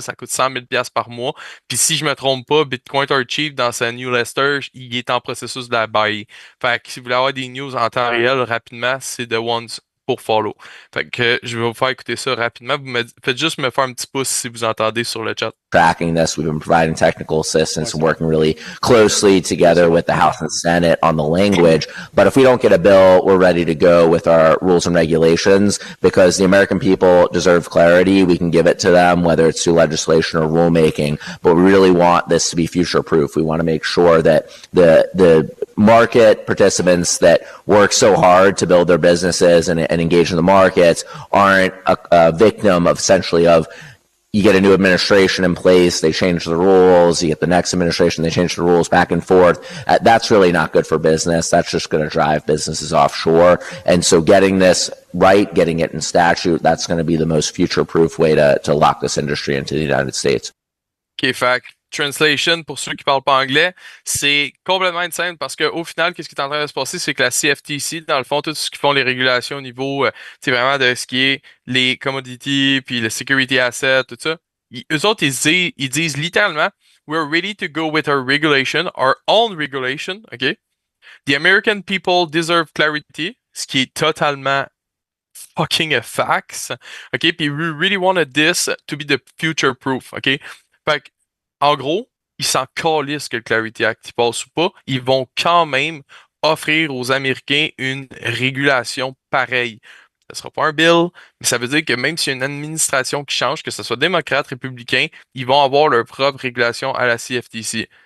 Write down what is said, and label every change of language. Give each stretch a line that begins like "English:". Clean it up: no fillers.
French: Ça coûte 100 000 $ par mois. Puis, si je me trompe pas, Bitcoin Archive, dans sa newsletter, il est en processus de la buy. Fait que si vous voulez avoir des news en temps réel rapidement, c'est The Ones pour follow. Fait que je vais vous faire écouter ça rapidement. Faites juste me faire un petit pouce si vous entendez sur le chat.
English: Tracking this, we've been providing technical assistance and working really closely together with the House and Senate on the language. But if we don't get a bill, we're ready to go with our rules and regulations because the American people deserve clarity. We can give it to them, whether it's through legislation or rulemaking, but we really want this to be future proof. We want to make sure that the market participants that work so hard to build their businesses and engage in the markets aren't a victim of essentially of you get a new administration in place, they change the rules, you get the next administration, they change the rules back and forth. That's really not good for business. That's just going to drive businesses offshore. And so getting this right, getting it in statute, that's going to be the most future-proof way to lock this industry into the United States.
French: OK, fait translation, pour ceux qui parlent pas anglais, c'est complètement simple parce qu'au final, qu'est-ce qui est en train de se passer, c'est que la CFTC, dans le fond, tout ce qu'ils font les régulations au niveau, vraiment de ce qui est les commodities, puis le security asset, tout ça, eux autres, ils disent littéralement,
English: we're ready to go with our regulation, our own regulation,
French: OK?
English: The American people deserve clarity,
French: ce qui est totalement
English: fucking a fact, OK? Puis we really wanted this to be the future proof, OK?
French: Fait que, en gros, ils s'en calissent que le Clarity Act passe ou pas. Ils vont quand même offrir aux Américains une régulation pareille. Ce sera pas un bill, mais ça veut dire que même s'il y a une administration qui change, que ce soit démocrate, républicain, ils vont avoir leur propre régulation à la CFTC.